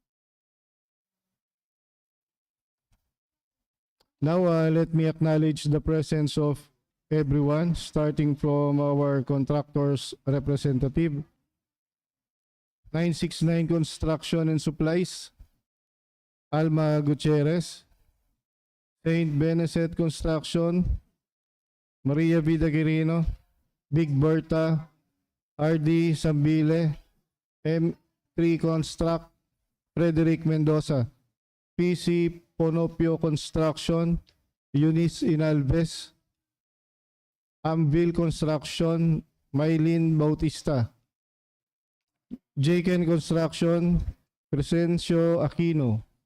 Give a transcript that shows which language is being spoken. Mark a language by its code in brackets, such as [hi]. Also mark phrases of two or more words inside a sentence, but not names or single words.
[en] Now, let me acknowledge the presence of everyone, starting from our contractor's representative, 969 Construction and Supplies, Alma Gutierrez, Saint Benecet Construction, Maria Vida Quirino, Big Berta, RD Sambile, M3 Construct, Frederick Mendoza, PC Ponopio Construction, Eunice Inalves, Amville Construction, Maylin Bautista, Jaken Construction, Crescencio Aquino,